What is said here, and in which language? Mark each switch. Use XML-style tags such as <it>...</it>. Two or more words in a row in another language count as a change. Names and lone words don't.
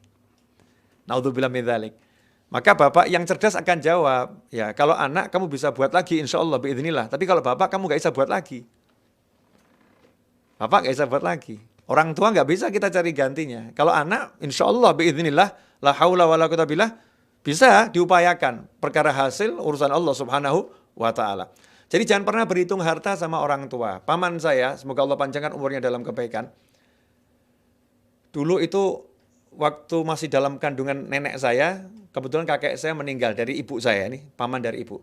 <ar>نعوذ بالله من ذلك.</ar> <id>Maka bapak yang cerdas akan jawab, ya kalau anak kamu bisa buat lagi</id> <ar>إن شاء الله بإذن الله.</ar> <id>Tapi kalau bapak kamu gak bisa buat lagi. Bapak gak bisa buat lagi. Orang tua gak bisa kita cari gantinya. Kalau anak</id> <ar>إن شاء الله بإذن الله, لا حول ولا قوة بالله,</ar> <id>bisa diupayakan. Perkara hasil urusan Allah</id> <ar>سبحانه وتعالى.</ar> <id>Jadi jangan pernah berhitung harta sama orang tua. Paman saya, semoga Allah panjangkan umurnya dalam kebaikan. Dulu itu waktu masih dalam kandungan nenek saya, kebetulan kakek saya meninggal dari ibu saya nih, paman dari ibu.</id>